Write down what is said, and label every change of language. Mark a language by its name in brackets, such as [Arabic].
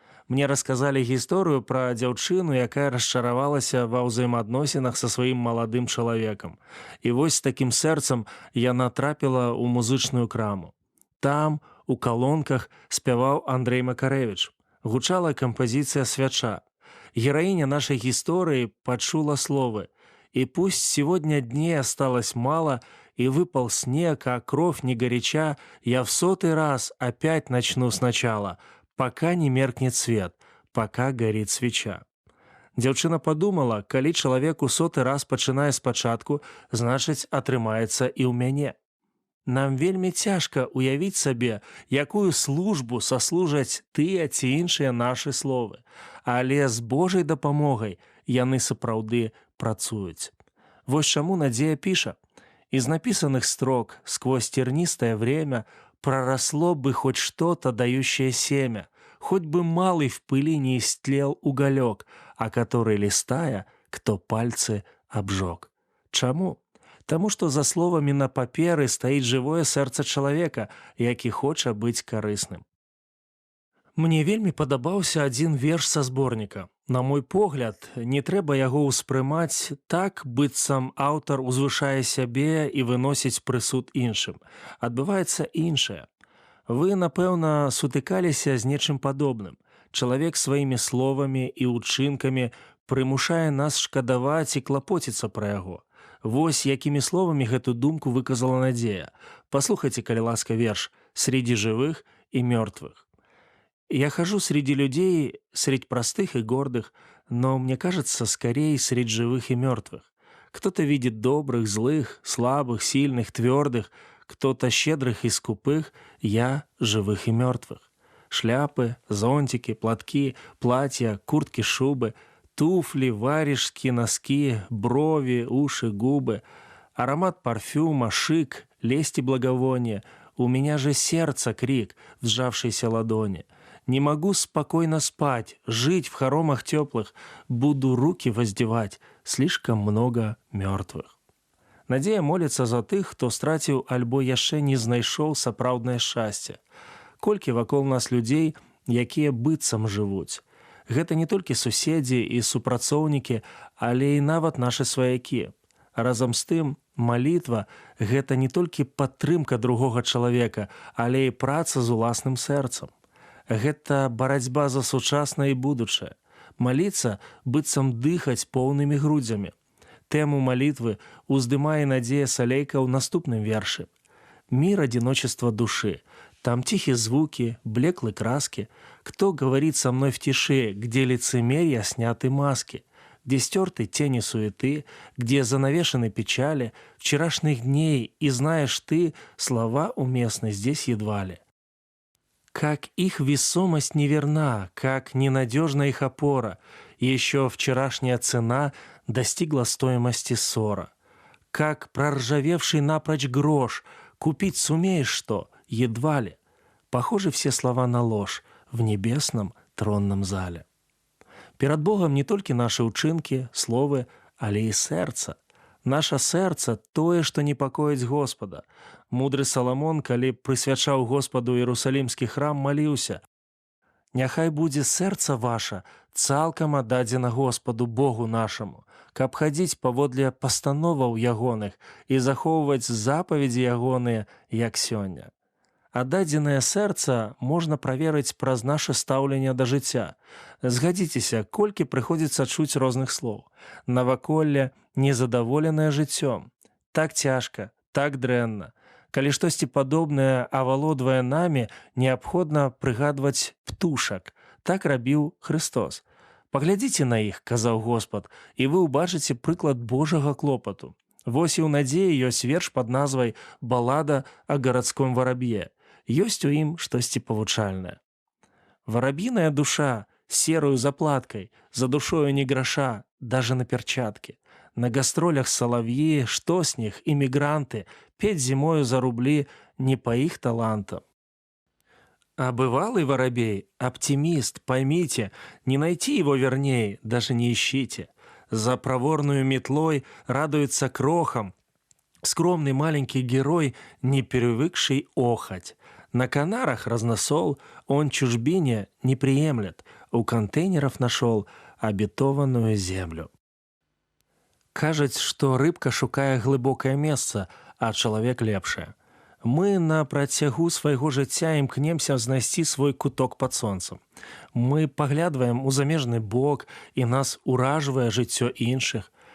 [Belarusian] Мне расказалі гісторыю пра дзяўчыну, якая расчаравалася ва ўзаемаадносінах са сваім маладым чалавекам. І вось з такім сэрцам яна трапіла ў музычную краму. Там, у калонках, спяваў Андрэй Макарэвіч. Гучала кампазіцыя «Свяча». Гераіня нашай гісторыі пачула словы [Russian] «И пусть сегодня дней осталось мало, и выпал снег, а кровь не горяча, я в 100-й раз опять начну сначала, пока не меркнет свет, пока горит свеча». [Belarusian] Дзяўчына падумала, калі чалавек у 100-й раз пачынае спачатку, значыць, атрымаецца і ў мяне. Нам вельмі цяжка уявіць сабе, якую службу саслужаць тыя ці іншыя нашы словы, але з Божай дапамогай яны сапраўды працуюць. Вось чаму Надзея піша: [Russian] «Из написанных строк сквозь тернистое время проросло бы хоть что-то, дающее семя, хоть бы малый в пыли не истлел уголек, а который, листая, кто пальцы обжег». [Belarusian] Чаму? Таму што за словамі на паперы стаіць жывое сэрца чалавека, які хоча быць карысным. Мне вельмі падабаўся адзін верш са зборніка. На мой погляд, не трэба яго ўспрымаць так, быццам аўтар узвышае сябе і выносіць прысуд іншым. Адбываецца іншае. Вы, напэўна, сутыкаліся з нечым падобным. Чалавек сваімі словамі і ўчынкамі прымушае нас шкадаваць і клапоціцца пра яго. Вось якімі словамі гэту думку выказала Надзея. Послухайте, калі ласка, верш [Russian] «Среди живых и мертвых». Я хожу среди людей, средь простых и гордых, но мне кажется, скорее средь живых и мертвых. Кто-то видит добрых, злых, слабых, сильных, твердых, кто-то щедрых и скупых, я живых и мертвых. Шляпы, зонтики, платки, платья, куртки, шубы, туфли, варежки, носки, брови, уши, губы, аромат парфюма, шик, лесть и благовония, У меня же сердце крик в сжавшейся ладони. Не могу спокойно спать, жить в хоромах теплых, буду руки воздевать, слишком много мертвых. [Belarusian] Надзея моліцца за тых, хто страціў альбо яшчэ не знайшоў сапраўднае шчасце. Колькі вакол нас людзей, якія быццам жывуць. Гэта не толькі суседзі і супрацоўнікі, але і нават нашы сваякі. Разам з тым, малітва – гэта не толькі падтрымка другога чалавека, але і праца з уласным сэрцам. Гэта барацьба за сучаснае і будучае. Маліцца – быццам дыхаць поўнымі грудзямі. Тэму малітвы уздымае Надзея Салейка ў наступным вершы. [Russian] «Мир одиночества души, там тихие звуки, блеклые краски. Кто говорит со мной в тиши, где лицемерия сняты маски, где стерты тени суеты, где занавешены печали вчерашних дней, и знаешь ты, слова уместны здесь едва ли. Как их весомость неверна, как ненадежна их опора, еще вчерашняя цена достигла стоимости ссора. Как проржавевший напрочь грош, купить сумеешь что, едва ли. Похожи все слова на ложь в небесном тронном зале». [Belarusian] Перад Богом не толькі нашы ўчынкі, словы, але і сэрца. Наша сэрца – тое, што непакоіць Господа. Мудры Саламон, калі прысвячаў Господу Іерусалімскі храм, маліўся: «Няхай будзе сэрца ваша цалкам аддадзена Господу Богу нашаму, каб хадзіць паводле пастановаў ягоных і захоўваць запаведзі ягоныя, як сёння». Аддадзенае сэрца можна праверыць праз наша стаўленне да жыцця. Згадзіцеся, колькі прыходзіцца чуць розных слоў. Наваколле незадаволенае жыццём. Так цяжка, так дрэнна. Калі штосьці падобнае авалодвае намі, неабходна прыгадваць птушак. Так рабіў Хрыстос. «Паглядзіце на іх, – казаў Господ, – і вы ўбачыце прыклад Божага клопату». Вось і ў Надзеі ёсць верш пад назвай «Балада о гарадском вараб'е». Ёсць у ім штосьці павучальнае. [Russian] «Воробьиная душа, серую заплаткой, за душою ни гроша, даже на перчатке. На гастролях соловьи, что с них, иммигранты, петь зимою за рубли не по их талантам». А бывалый воробей, оптимист, поймите, не найти его вернее, даже не ищите. За проворную метлой радуется крохам скромный маленький герой, не привыкший охать. На Канарах разносол он чужбине не приемлет, у контейнеров нашел обетованную землю. [Belarusian] Кажуць, што рыбка шукае глыбокае месца, а чалавек лепшае. Мы на працягу свайго жыцця імкнемся знайсці свой куток пад сонцам. Мы паглядваем у замежны бок, і нас уражвае жыццё іншых.